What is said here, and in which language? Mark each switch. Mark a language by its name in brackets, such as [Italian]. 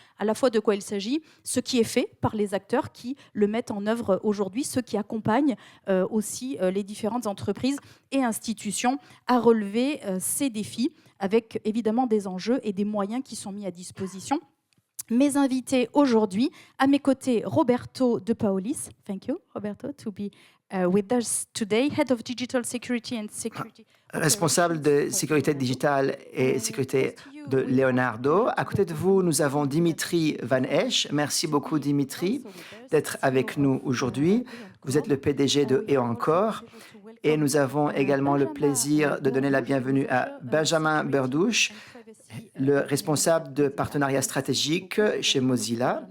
[French] à la fois de quoi il s'agit, ce qui est fait par les acteurs qui le mettent en œuvre aujourd'hui, ceux qui accompagnent aussi les différentes entreprises et institutions à relever ces défis avec évidemment des enjeux et des moyens qui sont mis à disposition. Mes invités aujourd'hui, à mes côtés, Roberto De Paolis. [English] Thank you, Roberto, to be with us today, Head of Digital Security and Security. [French] Responsable de sécurité digitale et sécurité de Leonardo. À côté de vous, nous avons Dimitri Van Esch. Merci beaucoup, Dimitri, d'être avec nous aujourd'hui. Vous êtes le PDG de Et encore. Et nous avons également le plaisir de donner la bienvenue à Benjamin Berdouche, le responsable de partenariat stratégique chez Mozilla.